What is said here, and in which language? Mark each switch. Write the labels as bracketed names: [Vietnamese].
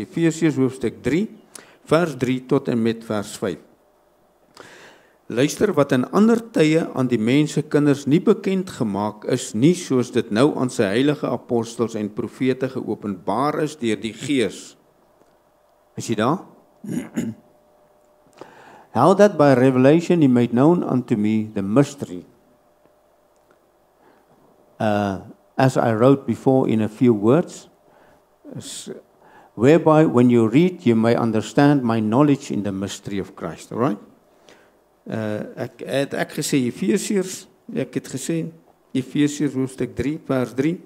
[Afrikaans] Efesiërs hoofstuk 3, vers 3 tot en met vers 5. Luister, wat in ander tye aan die mense kinders nie bekend gemaak is, nie soos dit nou aan sy heilige apostels en profete geopenbaar is deur die Gees. Is jy daar? [English] How that by revelation he made known unto me the mystery, as I wrote before in a few words, whereby when you read you may understand my knowledge in the mystery of Christ. All right? [Afrikaans] Ek gesê Efesiërs, ek het gesê Efesiërs hoofstuk 3 vers 3.